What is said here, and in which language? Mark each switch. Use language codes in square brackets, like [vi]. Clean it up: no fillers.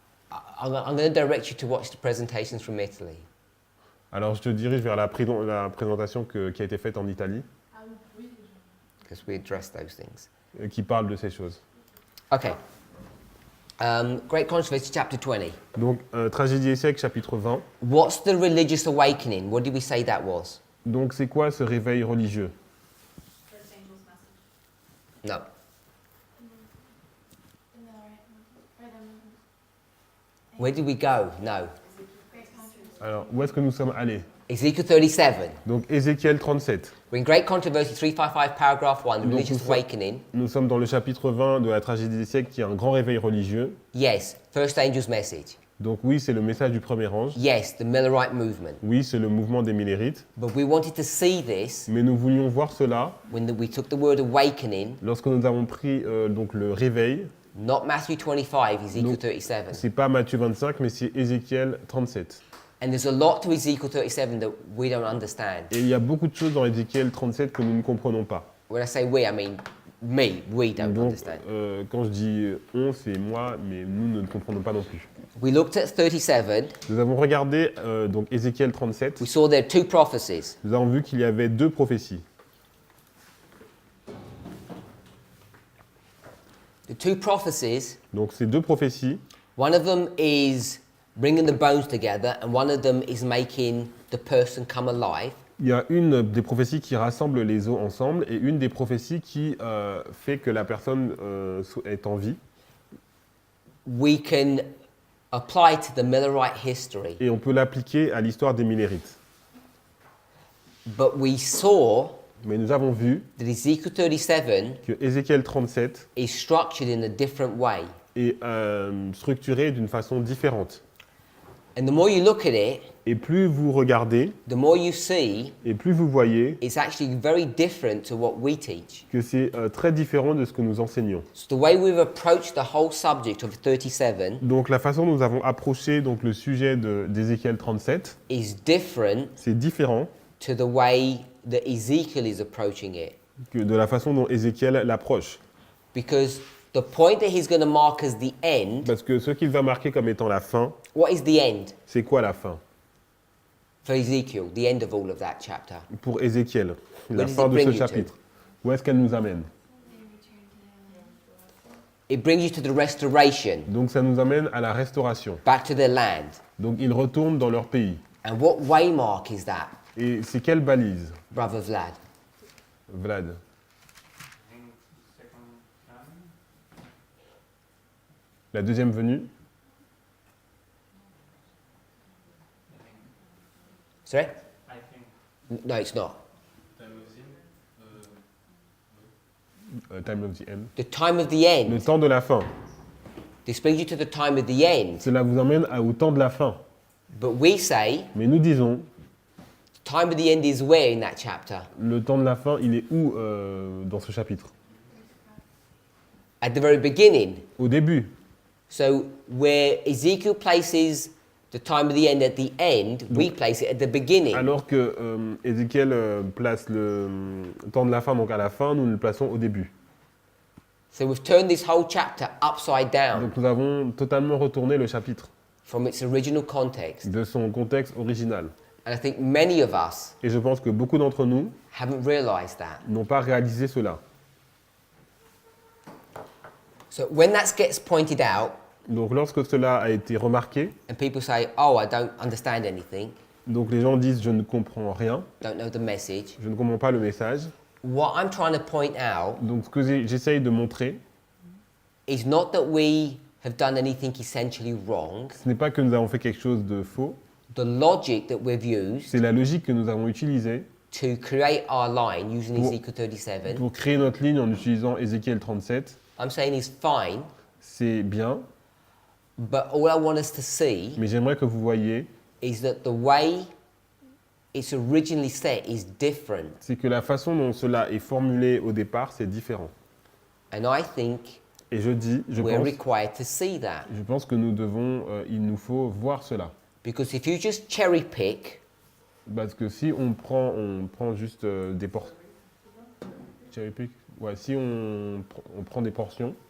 [en] I'm going to direct you to watch the presentations from Italy. [fr] Alors je te dirige vers la présentation qui a été faite en Italie, Ah oui, [en] Because we address those things. [fr] qui parle de ces choses. [en] Okay. Great Controversy, chapter 20. [fr] Donc, Tragédie des siècles, chapitre 20. [en] What's the religious awakening? What did we say that was? [fr] Donc, c'est quoi ce réveil religieux? [en] First angel's message. No. No, right. Where did we go? No. Great controversy. [fr] Alors, où est-ce que nous sommes allés? [en] Ezekiel 37. [fr] Donc, Ézéchiel 37. [en] We're in Great Controversy 355, paragraph 1, the [fr] Donc, [en] religious awakening. [fr] Nous sommes dans le chapitre 20 de la Tragédie des siècles, qui est un grand réveil religieux. [en] Yes, first angel's message. [fr] Donc, oui, c'est le message du premier ange. [en] Yes, the Millerite movement. [fr] Oui, c'est le mouvement des Millérites. [en] But we wanted to see this [fr] Mais nous voulions voir cela [en] when we took the word awakening, [fr] lorsque nous avons pris donc le réveil. [en] not Matthew 25, Ezekiel [fr] Donc, [en] 37. [fr] c'est pas Matthieu 25, mais c'est Ézéchiel 37. [en] And there's a lot to Ezekiel 37 that we don't understand. [fr] Et il y a beaucoup de choses dans Ézéchiel 37 que nous ne comprenons pas. [en] When I say we, I mean me. We don't [fr] Donc, [en] understand. [fr] quand je dis on, c'est moi, mais nous ne comprenons pas non plus. [en] We looked at 37. [fr] Nous avons regardé donc Ézéchiel 37. [en] We saw there are two prophecies. [fr] Nous avons vu qu'il y avait deux prophéties. [en] The two prophecies, [fr] Donc ces deux prophéties, [en] one of them is bringing the bones together, and one of them is making the person come alive. [fr] il y a une des prophéties qui rassemble les os ensemble et une des prophéties qui fait que la personne est en vie. [en] We can apply to the Millerite history. [fr] Et on peut l'appliquer à l'histoire des Millérites. [en] But we saw [fr] Mais nous avons vu [en] that Ezekiel 37 [fr] que Ézéchiel 37 [en] is structured in a different way. [fr] est structuré d'une façon différente. [en] And the more you look at it, [fr] Et plus vous regardez, [en] the more you see [fr] et plus vous voyez [en] it's actually very different to what we teach. [fr] que c'est très différent de ce que nous enseignons. [en] So the way we've approached the whole subject of 37 [fr] Donc la façon dont nous avons approché donc, le sujet d'Ézéchiel 37, [en] is different [fr] c'est différent [en] to the way that Ezekiel is approaching it. [fr] que de la façon dont Ézéchiel l'approche. [en] Because the point that he's going to mark as the end, [fr] Parce que ce qu'il va marquer comme étant la fin, [en] what is the end [fr] c'est quoi la fin? [en] for Ezekiel, the end of all of that chapter? [fr] Pour Ézéchiel, la [en] Where does [fr] fin [en] it [fr] de [en] bring [fr] ce [en] you to? [fr] chapitre. Où est-ce qu'elle nous amène? [en] It brings you to the restoration, [fr] Donc ça nous amène à la restauration. [en] back to their land. [fr] Donc ils retournent dans leur pays. [en] And what waymark is that, [fr] Et c'est quelle balise, [en] Brother Vlad? [fr] Vlad? [en] I think second coming. [fr] La deuxième venue? [en] Sorry? I think No, it's not. Time of the end. The time of the [fr] Le [en] end. [fr] temps de la fin. [en] This brings you to the time of the end. [fr] Cela vous emmène au temps de la fin. [en] But we say, [fr] Mais nous disons, [en] the time of the end is where in that chapter? [fr] le temps de la fin, il est où dans ce chapitre? [en] At the very beginning. [fr] Au début. [en] So where Ezekiel places the time of the end at the end, we place it at the beginning. [fr] Alors que Ézéchiel place le temps de la fin, donc à la fin, nous le plaçons au début. [en] So we've turned this whole chapter upside down [fr] Donc nous avons totalement retourné le chapitre [en] from its original context. [fr] de son contexte original. [en] And I think many of us [fr] Et je pense que beaucoup d'entre nous [en] haven't realized that. [fr] n'ont pas réalisé cela. [en] So when that gets pointed out [fr] Donc lorsque cela a été remarqué, [en] and people say, oh, I don't understand anything, [fr] donc les gens disent je ne comprends rien, [en] don't know the message, [fr] je ne comprends pas le message. [en] what I'm trying to point out [fr] Donc ce que j'essaye de montrer, [en] is not that we have done anything essentially wrong. [fr] ce n'est pas que nous avons fait quelque chose de faux, [en] The logic that we've used [fr] c'est la logique que nous avons utilisée [en] to create our line using [fr] Pour- [en] Ezekiel 37, [fr] pour créer notre ligne en utilisant Ézéchiel 37. [en] I'm saying is fine, [fr] C'est bien, [en] but all I want us to see [fr] mais j'aimerais que vous voyiez, [en] is that the way it's originally set is different. [fr] c'est que la façon dont cela est formulé au départ, c'est différent. [en] And I think [fr] Et je [en] we're [fr] pense, [en] required to see that. [fr] je pense que nous devons, il nous faut voir cela. [en] Because if you just cherry pick, [fr] Parce que si on prend juste des portions, [en] cherry pick, [fr] ouais, si on prend des portions,